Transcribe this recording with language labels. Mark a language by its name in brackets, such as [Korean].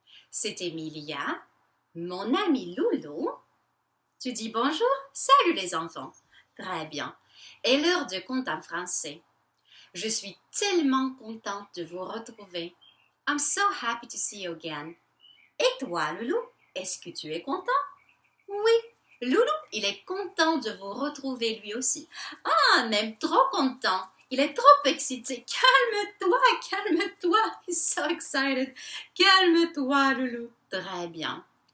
[French] C'est Emilia, mon amie Loulou. Tu dis bonjour? Salut les enfants. Très bien. Et l'heure de conte en français. Je suis tellement contente de vous retrouver. [English] I'm so happy to see you again. [French] Et toi, Loulou, est-ce que tu es content? Oui, Loulou, il est content de vous retrouver lui aussi. Ah, même trop content. Il est trop excité. Calme-toi, calme-toi. [English] He's so excited. [French] Calme-toi, Loulou. Très bien.